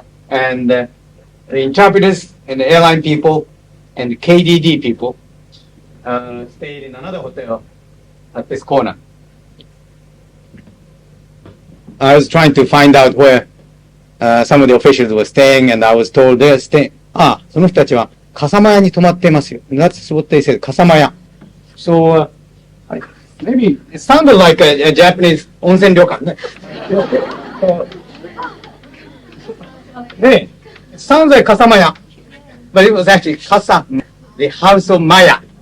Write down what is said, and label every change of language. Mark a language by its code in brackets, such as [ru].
[en] And the interpreters and the airline people and the KDD people stayed in another hotel at this corner. I was trying to find out where some of the officials were staying, and I was told they're staying. [ja] その人たちは笠間屋に泊まってますよ。 [en] That's what they said, 笠間屋. So maybe it sounded like a Japanese 温泉旅館ね。 It sounds like 笠間屋, but it was actually Casa, the house of Maya.